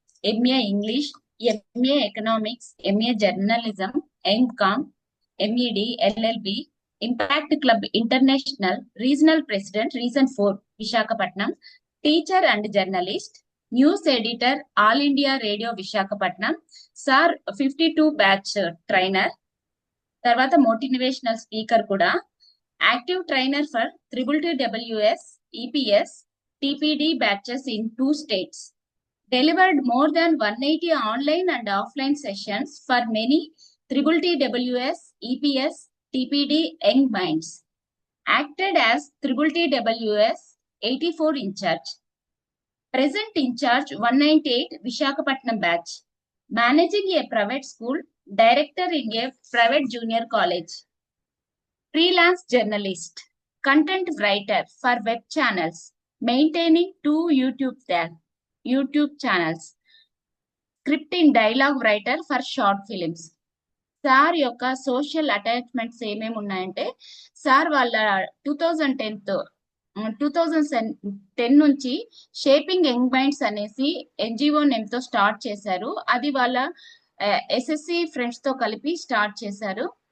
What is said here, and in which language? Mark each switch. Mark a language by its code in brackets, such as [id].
[en] MA English, MA economics, MA journalism, MCom, MEd, LLB, impact club international regional president, region 4 Visakhapatnam, teacher and journalist, news editor, All India Radio Visakhapatnam. Sir 52 batch trainer, తర్వాత motivational speaker కూడా, active trainer for TTTWS, EPS, TPD batches in 2 states. Delivered more than 180 online and offline sessions for many TTTWS, EPS, TPD young minds. Acted as TTTWS 84 in charge. Present in charge 198 Visakhapatnam batch. Managing a private school, director in a private junior college. Freelance journalist, content writer for web channels, maintaining 2 YouTube channels. Scripting dialogue writer for short films. [te] Sir యొక్క social attachments ఏమేమి ఉన్నాయంటే, sir వాళ్ళ 2010 నుంచి shaping young minds అనేసి NGO name తో start చేశారు. అది వాళ్ళ ఎస్ఎస్సి ఫ్రెండ్స్ తో కలిపి స్టార్ట్ చేశారు.